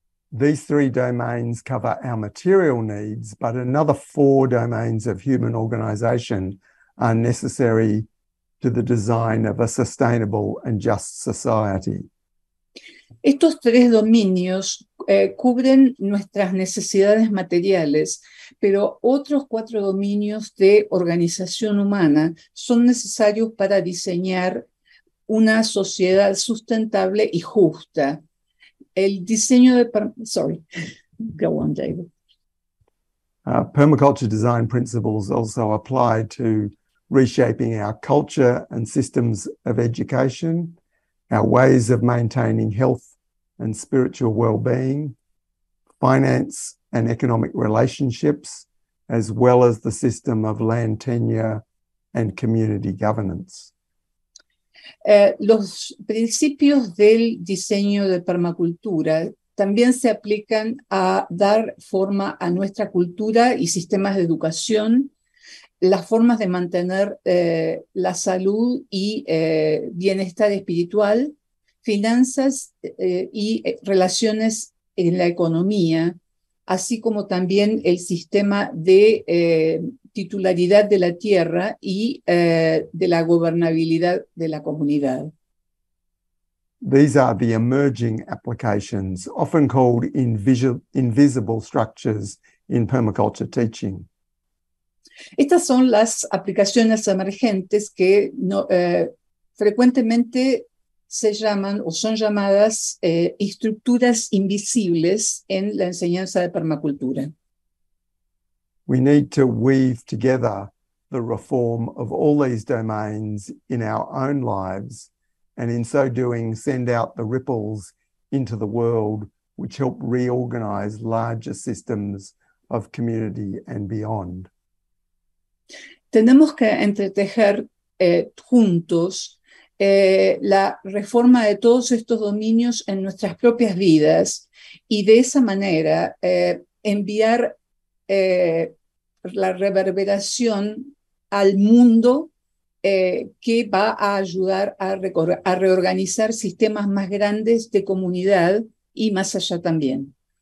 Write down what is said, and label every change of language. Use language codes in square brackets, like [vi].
[en] These three domains cover our material needs, but another 4 domains of human organization are necessary to the design of a sustainable and just society. [es] Estos 3 dominios cubren nuestras necesidades materiales, pero otros 4 dominios de organización humana son necesarios para diseñar una sociedad sustentable y justa. El diseño de... [en] Sorry, go on, [es] David. [en] Permaculture design principles also apply to reshaping our culture and systems of education, our ways of maintaining health and spiritual well-being, finance and economic relationships, as well as the system of land tenure and community governance. [es] Los principios del diseño de permacultura también se aplican a dar forma a nuestra cultura y sistemas de educación, las formas de mantener la salud y bienestar espiritual, finanzas y relaciones en la economía, así como también el sistema de titularidad de la tierra y de la gobernabilidad de la comunidad. [en] These are the emerging applications, often called invisible structures in permaculture teaching. [es] Estas son las aplicaciones emergentes que frecuentemente se llaman o son llamadas estructuras invisibles en la enseñanza de permacultura. [en] We need to weave together the reform of all these domains in our own lives, and in so doing, send out the ripples into the world which help reorganize larger systems of community and beyond. [es] Tenemos que entretejer juntos la reforma de todos estos dominios en nuestras propias vidas y de esa manera enviar la reverberación al mundo que va a ayudar a reorganizar sistemas más grandes de comunidad y más allá también.